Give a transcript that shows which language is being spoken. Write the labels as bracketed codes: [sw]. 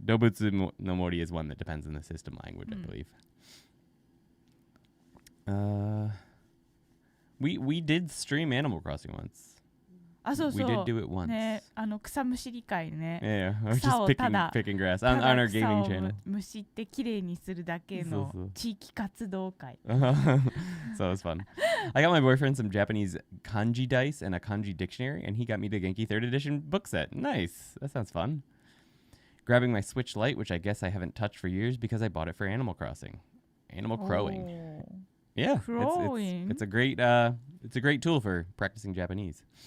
[en] Doubutsu no Mori is one that depends on the system language, I believe. We did stream Animal Crossing once. We did do it once. [ja] ね、草むしり会ね。 [en] Yeah, or just picking grass on our gaming channel. [ja] むしってきれいにするだけの地域活動会。 [en] So it was fun. I got my boyfriend some Japanese kanji dice and a kanji dictionary, and he got me the Genki 3rd edition book set. Nice. That sounds fun. Grabbing my Switch Lite, which I guess I haven't touched for years because I bought it for Animal Crossing. Animal crowing. Yeah, it's a great tool for practicing Japanese.